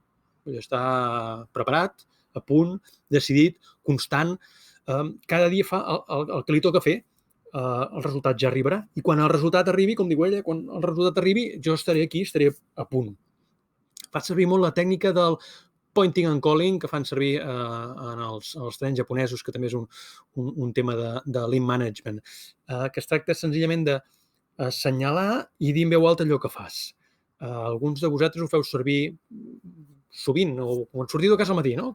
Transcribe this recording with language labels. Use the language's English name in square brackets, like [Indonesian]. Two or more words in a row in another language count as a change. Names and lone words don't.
[Catalan] Ell està preparat, a punt, decidit, constant. Cada dia fa el que li toca fer. El resultat ja arribarà. I quan el resultat arribi, com diu ella, quan el resultat arribi, jo estaré aquí, estaré a punt. Fa servir molt la tècnica del [English] pointing and calling [Catalan] que fan servir en els trens japonesos, que també és un tema de [English] lean management, [Catalan] que es tracta senzillament d'assenyalar i dir en veu alta allò que fas. Alguns de vosaltres ho feu servir sovint, o quan sortiu de casa al matí, no?